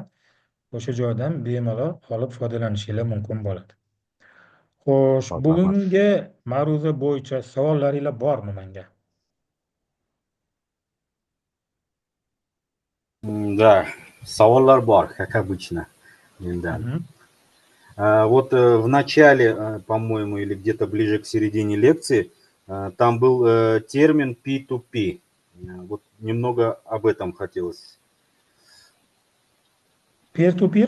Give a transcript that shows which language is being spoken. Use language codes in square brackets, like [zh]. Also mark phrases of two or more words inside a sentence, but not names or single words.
[uz] O'sha joydan bemalol olib foydalanishingiz mumkin bo'ladi. Xo'sh, bugungi ma'ruza bo'yicha savollaringiz bormi menga? [ru] Да, [uz] savollar bor, [ru] как обычно. Да. Вот в начале, по-моему, или где-то ближе к середине лекции, там был термин P2P. Вот немного об этом хотелось. [en] Peer-to-peer?